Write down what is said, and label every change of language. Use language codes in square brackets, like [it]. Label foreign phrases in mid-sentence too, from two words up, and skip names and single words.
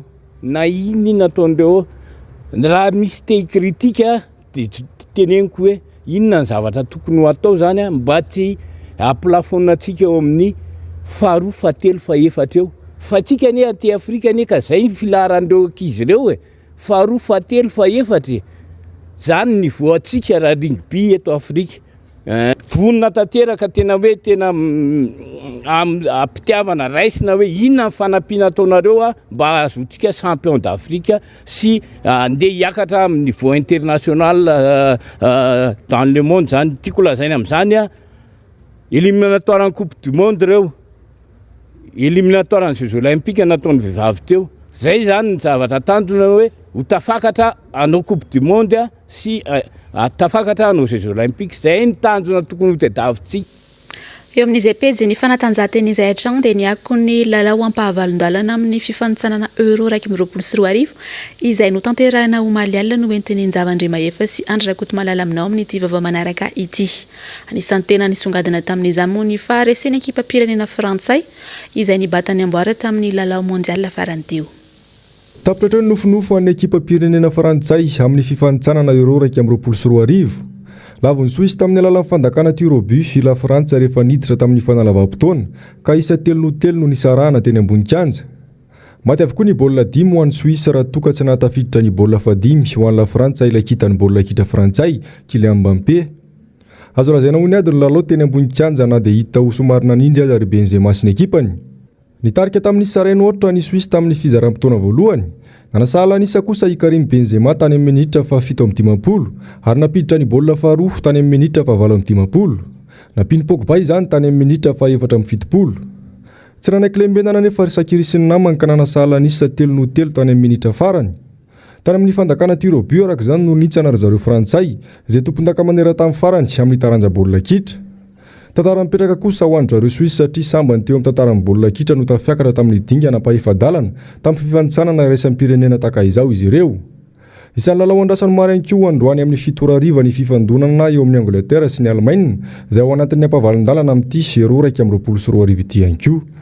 [mg] na iny nataondreo raha misy te kritika dia teneniko hoe inona ny zavatra tokony ho atao zany mba tsy aplafonantsika eo amin'ny faharoa fahatelo faefatra eo fa tsika ne aty Afrika ne ka zay filaharandreo ankizy reo faharoa fahatelo faefatra zany ny voantsika raha rugby eto Afrika. Vonina tanteraka tena hoe tena ampitiavana raisina hoe inona ny fanampiana ataonareo mba azotsika [fr] champion d'Afrique [mg] sy andeha hiakatra amin'ny [fr] niveau international dans le monde [mg] zany. Tiako lazaina amin'izany [fr] éliminatoire en coupe du monde [mg] reo, [fr] éliminatoire en jeux olympiques [mg] nataony vehivavy teo. Zay zany ny zavatra tandrona hoe ho tafakatra anao [fr] coupe du monde [mg] sy tafakatra anao [fr] jeux olympiques. [mg] Zay ny tanjona tokony ho tadiavintsika. eo amin'izay pejy ny fanatanjahantena izay hatragno dia niako ny lalao ampahavalon-dalana amin'ny fifanitsanana euro 2024 izay notanterahina Omalial no entiny Njavandremahefa sy Andry Rakotomalala aminao amin'ny ity vaovao manaraka ity. Anisan'ny tena nisongadina tamin'izany moa ny faharesena ekipa pirenena Frantsay izay nibatany amboara tamin'ny lalao mondial farany teo. Tapitra ny nofinofo an'ny ekipa pirenena Frantsay amin'ny fifanitsanana euro 2024. Lavon'ny Suisse tamin'ny alalan'ny fandakana [fr] tir au but [mg] la Frantsa rehefa niditra tamin'ny fanalavam-potoana ka isa 3-3 no nisarahana teny ambony kianja. Maty avokoa ny baolina 5 ho an'ny Suisse raha toka tsy nahatafiditra ny baolina 5 ho an'ny la Frantsa ilay kitany baolina kitra Frantsay Kylian Mbappé. Azo lazaina ho ny ady ny lalao teny ambony kianja na dia hita ho somary nanindry azy ary Benzema sy ny ekipany. Nitarika tamin'ny sarainy ohatra ny Suisse tamin'ny fizaram-potoana voalohany. Nanasala anisa kosa i Karim Benzema tany amin'ny minitra fa 7:50 ary napiditra ny baolina faharoa tany amin'ny minitra fa 8:50. Napiny Pogba izany tany amin'ny minitra fa 4:70. Tsy nanaiky lembenana nefa risakirisin'ny namany ka nanasala anisa 3-3 tany amin'ny minitra farany. Tany amin'ny fandakana [fr] tir au but [mg] araka izany no nitsana ry zareo Frantsay izay tompon-daka maneran-tany farany amin'ny taranja baolina kitra. Tantara mipetraka kosa ho an'ny zareo Suisse satria sambany teo amin'ny tantaran'ny baolina kitra no tafiakatra tamin'ny dingana pahefa-dalana tamin'ny fifanitsanana iraisam pirenena taka izao izy ireo. Isan'ny lalao andrasan'ny maro ihany koa androany amin'ny 7:00 ny fifandonana eo amin'ny Angleterre sy ny Allemagne izay ao anatin'ny ampavalon-dalana amin'ity euro 2024 ity ihany koa.